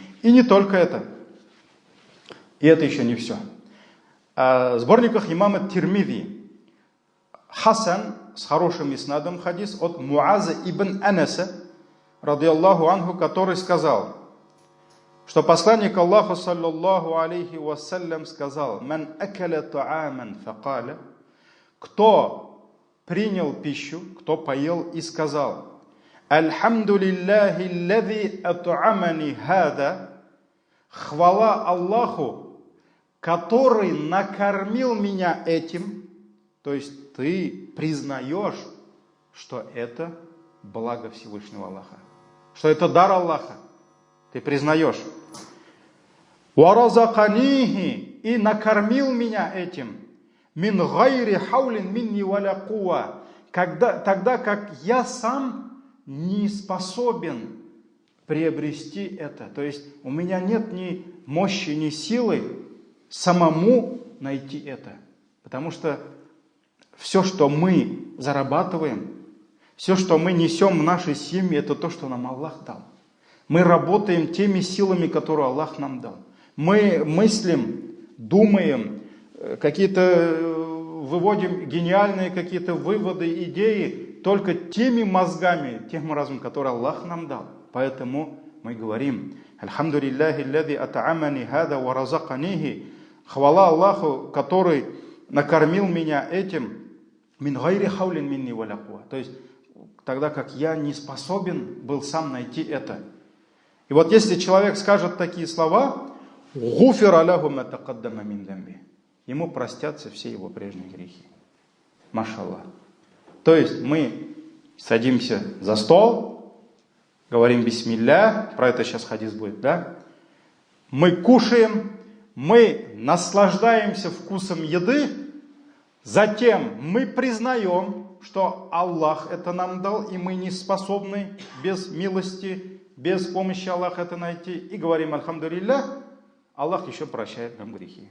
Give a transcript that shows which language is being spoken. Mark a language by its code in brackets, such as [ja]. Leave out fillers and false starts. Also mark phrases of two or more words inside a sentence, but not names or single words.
[ru] И не только это. И это еще не все. В сборниках имама Тирмизи Хасан с хорошим иснадом хадис от Муаза ибн Анаса, [ar] رضي الله عنه, [ru] который сказал, что посланник Аллаха, [ar] صلى الله عليه وسلم, [ru] сказал: [ar] «من أكل طعاما فقال», [ru] кто принял пищу, кто поел и сказал: [ar] «الحمد لله الذي أطعمني هذا», [ru] хвала Аллаху, который накормил меня этим. То есть ты признаешь, что это благо Всевышнего Аллаха, что это дар Аллаха. Ты признаешь. «Варазаканихи», и накормил меня этим. [ar] «من غير حول مني ولا قوة», [ru] тогда как я сам не способен приобрести это. То есть у меня нет ни мощи, ни силы самому найти это. Потому что все, что мы зарабатываем, все, что мы несем в нашей семье, это то, что нам Аллах дал. Мы работаем теми силами, которые Аллах нам дал. Мы мыслим, думаем, выводим гениальные какие-то выводы, идеи только теми мозгами, тем разумом, который Аллах нам дал. Поэтому мы говорим: [ar] «الحمد لله الذي أطعمني هذا ورزقنيه», [ru] хвала Аллаху, который накормил меня этим, [ar] «من غير حول مني ولا قوة», [ru] то есть тогда как я не способен был сам найти это. И вот если человек скажет такие слова, [ar] «غفر له ما تقدم من ذنبه», [ru] ему простятся все его прежние грехи. Машаллах. То есть мы садимся за стол, говорим бисмилля, про это сейчас хадис будет, да? Мы кушаем, мы наслаждаемся вкусом еды, затем мы признаем, что Аллах это нам дал, и мы не способны без милости, без помощи Аллаха это найти, и говорим альхамдулилля, Аллах еще прощает нам грехи.